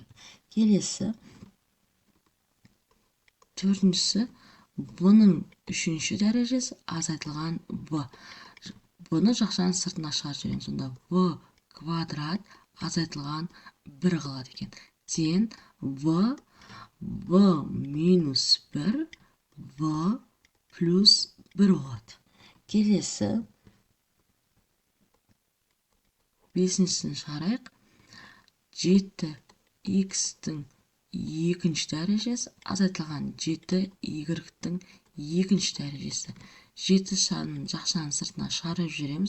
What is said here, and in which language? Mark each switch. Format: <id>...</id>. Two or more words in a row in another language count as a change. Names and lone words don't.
<kk>Келесі төртіншісі в-ның үшінші дәрежесі азайтылған в. В-ны жақшаның сыртына шығарып жібереміз. Сонда в квадрат азайтылған 1 қалады екен. Тең в минус 1, в плюс 1 болады. Келесі бесіншісін шығарайық. 7x-тің екінші дәрежесі азайтылған 7y-тің екінші дәрежесі. 7 санын жақшаның сыртына шығарып жібереміз.</kk>